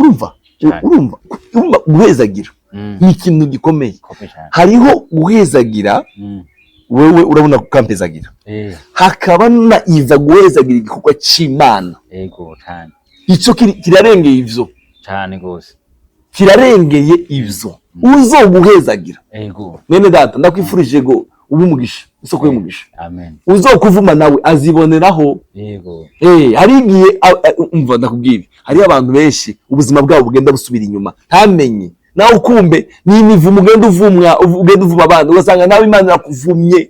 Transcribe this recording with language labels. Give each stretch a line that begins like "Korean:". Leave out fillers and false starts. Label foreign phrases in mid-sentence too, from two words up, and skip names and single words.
Rundi: urumva guhezagira ni ikintu gikomeye hariho guhezagira wewe urabona kukampezagira hakaba na iza guhezagira igikorwa c'Imana yego cyane ico kirarengeye ivyo cyane gose kirarengeye ivyo uzoguhezagira yego nene data ndakwifurije go ubumugisha isoko y'umugisha amen uzokuvuma nawe aziboneraho yego hari igihe umva ndakubwira hari abantu benshi ubuzima bwabo bugenda busubira inyuma ntamenye nawe ukumbe ni imivumo ugenda uvuma abantu ugasanga nawe Imana yakuvumye